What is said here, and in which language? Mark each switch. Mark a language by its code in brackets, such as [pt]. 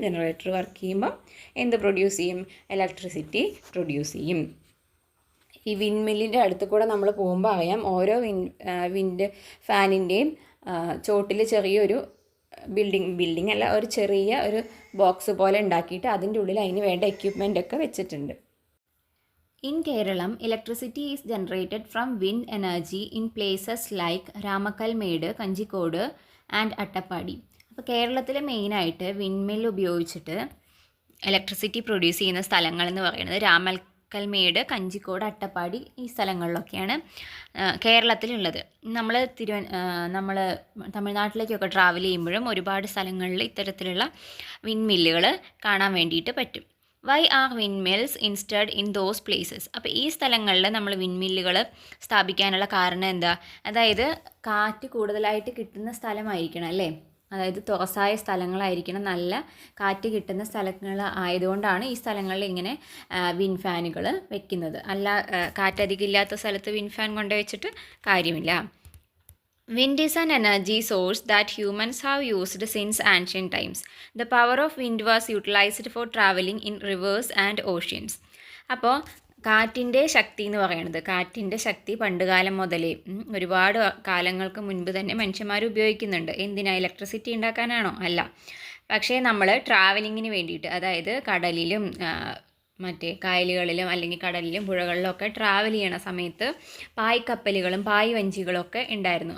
[ml] Generator work ചെയ്യുമ്പോൾ എന്ത് produce ചെയ്യും, ഇലക്ട്രിസിറ്റി പ്രൊഡ്യൂസ് ചെയ്യും. ഈ വിൻഡ് മില്ലിൻ്റെ അടുത്ത് കൂടെ നമ്മൾ പോകുമ്പോൾ അറിയാം, ഓരോ വിൻഡ് ഫാനിൻ്റെയും ചോട്ടിൽ ചെറിയൊരു ബിൽഡിംഗ് അല്ല, ഒരു ചെറിയ ഒരു ബോക്സ് പോലെ ഉണ്ടാക്കിയിട്ട് അതിൻ്റെ ഉള്ളിൽ അതിന് വേണ്ട എക്യുപ്മെൻ്റ് ഒക്കെ വെച്ചിട്ടുണ്ട്. [en] In Kerala, electricity is generated from wind energy in places like Ramakalmede, Kanjikode and Attapadi. [ml] അപ്പോൾ കേരളത്തിൽ മെയിനായിട്ട് വിൻഡ് മിൽ ഉപയോഗിച്ചിട്ട് ഇലക്ട്രിസിറ്റി പ്രൊഡ്യൂസ് ചെയ്യുന്ന സ്ഥലങ്ങൾ എന്ന് പറയുന്നത് രാമക്കൽമേട്, കഞ്ചിക്കോട്, അട്ടപ്പാടി ഈ സ്ഥലങ്ങളിലൊക്കെയാണ് കേരളത്തിലുള്ളത്. നമ്മൾ തമിഴ്നാട്ടിലേക്കൊക്കെ ട്രാവൽ ചെയ്യുമ്പോഴും ഒരുപാട് സ്ഥലങ്ങളിൽ ഇത്തരത്തിലുള്ള വിൻഡ് മില്ലുകൾ കാണാൻ വേണ്ടിയിട്ട് പറ്റും. [en] Why are wind mills instead in those places? [ml] അപ്പോൾ ഈ സ്ഥലങ്ങളിൽ നമ്മൾ വിൻഡ് മില്ലുകൾ സ്ഥാപിക്കാനുള്ള കാരണം എന്താ? അതായത് കാറ്റ് കൂടുതലായിട്ട് കിട്ടുന്ന സ്ഥലമായിരിക്കണം അല്ലേ, അതായത് തുറസായ സ്ഥലങ്ങളായിരിക്കണം, നല്ല കാറ്റ് കിട്ടുന്ന സ്ഥലങ്ങൾ ആയതുകൊണ്ടാണ് ഈ സ്ഥലങ്ങളിൽ ഇങ്ങനെ വിൻഡ് ഫാനുകൾ വെക്കുന്നത്. അല്ല, കാറ്റധികം ഇല്ലാത്ത സ്ഥലത്ത് വിൻഡ് ഫാൻ കൊണ്ടുവച്ചിട്ട് കാര്യമില്ല. [en] Wind is an energy source that humans have used since ancient times. The power of wind was utilized for traveling in rivers and oceans. [ml] അപ്പോൾ കാറ്റിൻ്റെ ശക്തി എന്ന് പറയുന്നത്, കാറ്റിൻ്റെ ശക്തി പണ്ടുകാലം മുതലേ ഒരുപാട് കാലങ്ങൾക്ക് മുൻപ് തന്നെ മനുഷ്യന്മാർ ഉപയോഗിക്കുന്നുണ്ട്. എന്തിനാ? ഇലക്ട്രിസിറ്റി ഉണ്ടാക്കാനാണോ? അല്ല, പക്ഷേ നമ്മൾ ട്രാവലിങ്ങിന് വേണ്ടിയിട്ട്, അതായത് കടലിലും മറ്റേ കായലുകളിലും അല്ലെങ്കിൽ കടലിലും പുഴകളിലും ഒക്കെ ട്രാവൽ ചെയ്യണ സമയത്ത് പായ്ക്കപ്പലുകളും പായ് വഞ്ചികളൊക്കെ ഉണ്ടായിരുന്നു.